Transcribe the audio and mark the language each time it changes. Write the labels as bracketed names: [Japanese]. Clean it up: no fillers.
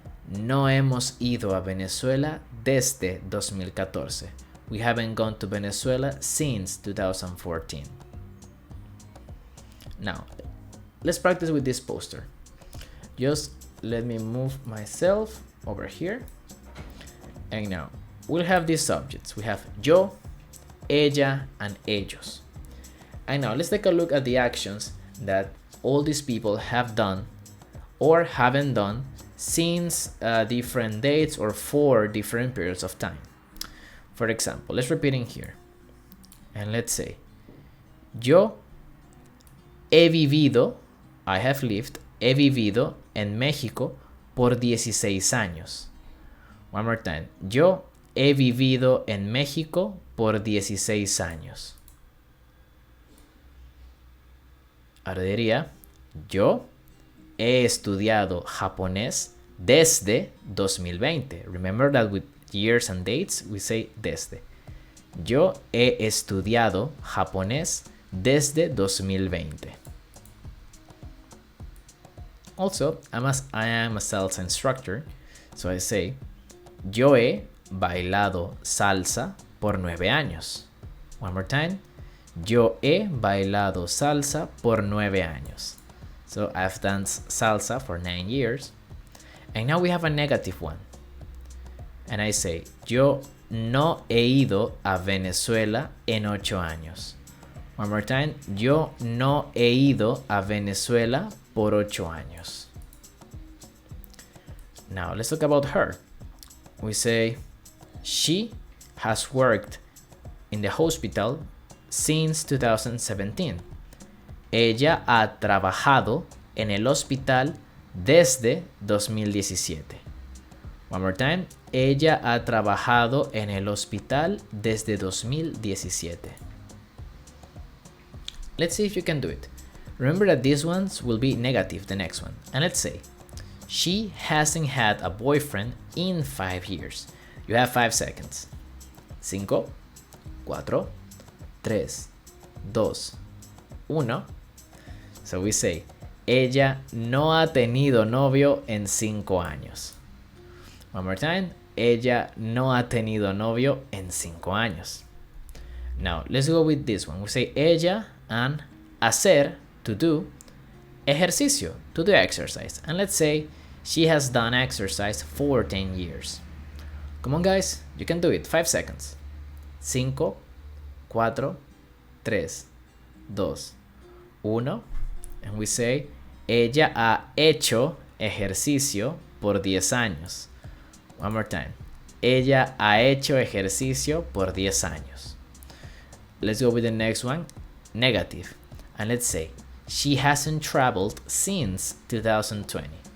[Spanish] No hemos ido a Venezuela desde 2014. [English] We haven't gone to Venezuela since 2014. Now, let's practice with this poster. Just let me move myself over here. And now, we'll have these subjects. We have yo, ella, and ellos. And now, let's take a look at the actions that all these people have done or haven't done since different dates or for different periods of time. For example, let's repeat in here. And let's say, [Spanish] yo he vivido, [English] I have lived, [Spanish] he vivido en México por 16 años. [English] One more time. [Spanish] Yo he vivido en México por 16 años. Ahora diría, yo he estudiado japonés desde 2020. [English] Remember that with years and dates, we say desde. [Spanish] Yo he estudiado japonés desde 2020. [English] Also, I am a salsa instructor, so I say, [Spanish] yo he bailado salsa por 9 años. [English] One more time. [Spanish] Yo he bailado salsa por 9 años. [English] So I've danced salsa for 9 years. And now we have a negative one. And I say, [Spanish] yo no he ido a Venezuela en 8 años. [English] One more time. [Spanish] Yo no he ido a Venezuela por 8 años. [English] Now let's talk about her. We say, she has worked in the hospital since 2017. [Spanish] Ella ha trabajado en el hospital desde 2017. [English] One more time. [Spanish] Ella ha trabajado en el hospital desde 2017. [English] Let's see if you can do it. Remember that these ones will be negative, the next one. And let's say, she hasn't had a boyfriend in 5 years. You have 5 seconds. 5, 4, 3, 2, 1. So we say, [Spanish] ella no ha tenido novio en 5 años. [English] One more time. [Spanish] Ella no ha tenido novio en 5 años. [English] Now, let's go with this one. We say ella and hacer, to do, ejercicio, to do exercise. And let's say she has done exercise for 10 years. Come on, guys. You can do it. 5 seconds. 5, 4, 3, 2, 1. And we say, [Spanish] ella ha hecho ejercicio por 10 años. [English] One more time. [Spanish] Ella ha hecho ejercicio por 10 años. [English] Let's go with the next one. Negative. And let's say, she hasn't traveled since 2020.